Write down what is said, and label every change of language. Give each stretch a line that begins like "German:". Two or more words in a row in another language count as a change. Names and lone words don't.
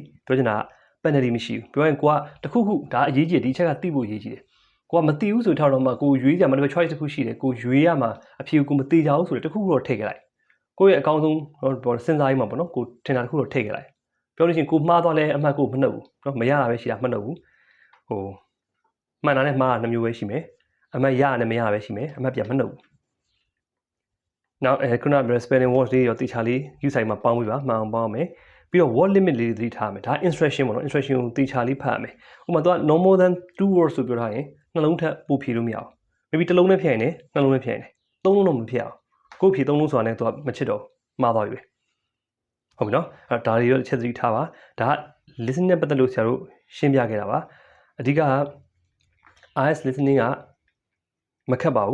Burmese: ပြောချင်တာကpenalty မရှိဘူးပြောရင်ကိုကတခုခုဒါအရေးကြီးတယ်ဒီချက်ကသိဖို့အရေးကြီးတယ်ကိုကမသိဘူးဆိုထားတော့မှကိုရွေးကြမှာဒါပေမဲ့ choice တစ်ခုရှိတယ်ကိုရွေးရမှာအဖြေကိုမသိကြဘူးဆိုတော့တခုခုတော့ထည့်ခဲ့လိုက်ကိုရဲ့အကောင်းဆုံးစဉ်းစားရေးမှာပေါ့နော်ကိုထင်တာတခုတော့ထည့်ခဲ့လိုက်ပြောလို့ရှိရင်ကိုမှားသွားလဲအမှတ်ကိုမနှုတ်ဘူး နော်မရတာပဲရှိတာမနှုတ်ဘူးဟိုမှန်တာနဲ့မှားတာနှမျိုးပဲရှိမယ်အမှတ်ရတာနဲ့မရတာပဲရှိမယ်အမှတ်ပြန်မနှုတ်ဘူးနောက်ခုနက
English: spelling words
Burmese: တွေရောတိချာလေးယူဆိုင်မှာပေါင်းပြီးပါမှန်အောင်ပေါင်းမယ်ပြီးတော့
English: word limit
Burmese: လေးသတိထားမယ်ဒါ instruction ပေါ့နော် instruction ကို တေချာလေးဖတ်ရမယ်ဥပမာသူက
English: no more than 2 words
Burmese: ဆိုပြောထားရင်နှလုံးထပ်ပို့ဖြေလို့မရဘူး maybe တစ်လုံးနဲ့ဖြည့်ရင်လည်းနှလုံးနဲ့ဖြည့်ရင်လည်းသုံးလုံးတော့မဖြည့်အောင်ကိုဖြည့်သုံးလုံးဆိုတာနဲ့သူကမချစ်တော့ မှားသွားပြီပဲဟုတ်ပြီနော်အဲ့ဒါတွေတော့ချက်သတိထားပါဒါက listening နဲ့ပတ်သက်လို့ဆရာတို့ရှင်းပြခဲ့တာပါအဓိက
English: IS listening
Burmese: ကမခက်ပါ